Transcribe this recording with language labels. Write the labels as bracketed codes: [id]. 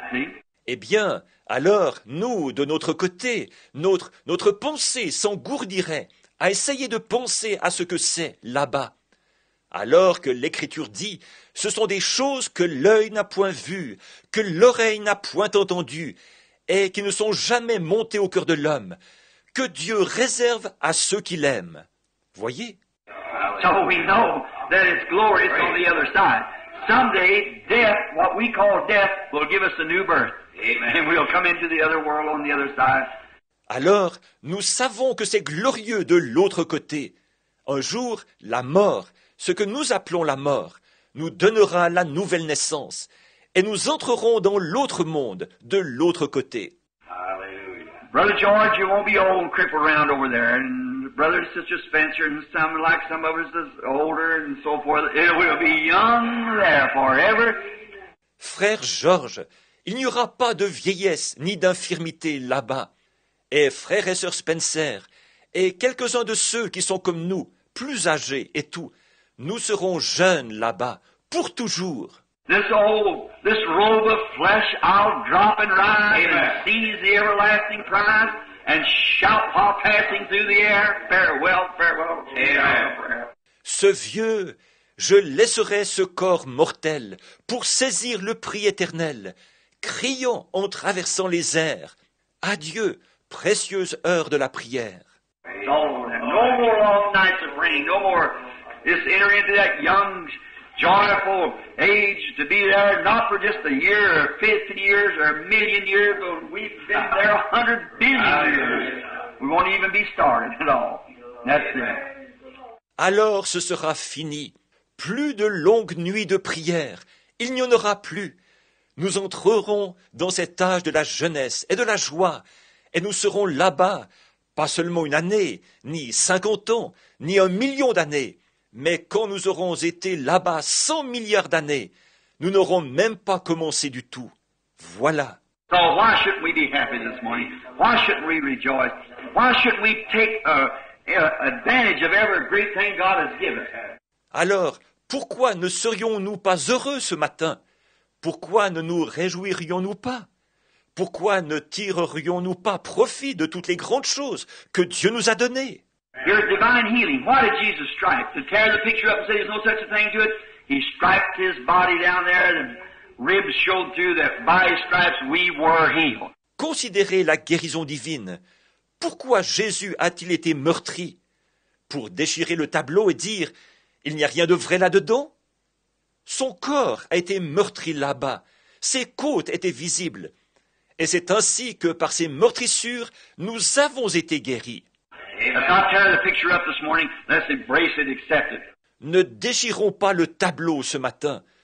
[en] See? [fr] Eh bien, alors, nous, de notre côté, notre pensée s'engourdirait à essayer de penser à ce que c'est là-bas. Alors que l'Écriture dit, ce sont des choses que l'œil n'a point vues, que l'oreille n'a point entendues, et qui ne sont jamais montées au cœur de l'homme, que Dieu réserve à ceux qui l'aiment. Voyez? [en] So we know that it's glorious on the other side. Someday, death, what we call death, will give us a new birth. Amen. And we'll come into the other world on the other side. [fr] Alors, nous savons que c'est glorieux de l'autre côté. Un jour, la mort, ce que nous appelons la mort, nous donnera la nouvelle naissance, et nous entrerons dans l'autre monde, de l'autre côté. [en] Brother George, you won't be old and crippled around over there, and Brother and Sister Spencer, and some of us is older, and so forth. It will be young there forever. [fr] Frère Georges, il n'y aura pas de vieillesse ni d'infirmité là-bas. Et frère et sœur Spencer, et quelques-uns de ceux qui sont comme nous, plus âgés et tout, nous serons jeunes là-bas, pour toujours. [en] This robe of flesh I'll drop and rise and seize the everlasting prize and shout while passing through the air, farewell, farewell, farewell. [fr] Ce vieux, je laisserai ce corps mortel pour saisir le prix éternel, criant en traversant les airs, adieu, précieuse heure de la prière. [en] No more long nights of rain, no more just enter into that young, joyful age to be there, not for just a year or 50 years or a million years, but we've been there 100 billion years. We won't even be started at all. That's it. [fr] Alors ce sera fini. Plus de longues nuits de prière. Il n'y en aura plus. Nous entrerons dans cet âge de la jeunesse et de la joie, et nous serons là-bas, pas seulement une année, ni 50 ans, ni 1 million d'années, mais quand nous aurons été là-bas 100 milliards d'années, nous n'aurons même pas commencé du tout. Voilà. [en] So why shouldn't we be happy this morning? Why shouldn't we rejoice? Why shouldn't we take advantage of every great thing God has given? [fr] Alors, pourquoi ne serions-nous pas heureux ce matin? Pourquoi ne nous réjouirions-nous pas? Pourquoi ne tirerions-nous pas profit de toutes les grandes choses que Dieu nous a données? [en] Here's divine healing. Why did Jesus stripe? To tear the picture up and say there's no such a thing to it? He striped his body down there and ribs showed through that by his stripes we were healed. [fr] Considérez la guérison divine. Pourquoi Jésus a-t-il été meurtri? Pour déchirer le tableau et dire « Il n'y a rien de vrai là-dedans » Son corps a été meurtri là-bas, ses côtes étaient visibles. Et c'est ainsi que par ces meurtrissures, nous avons été guéris. [en] Let's not tear the picture up this morning. Let's embrace it, accept it. [fr] Ne déchirons pas le tableau ce matin.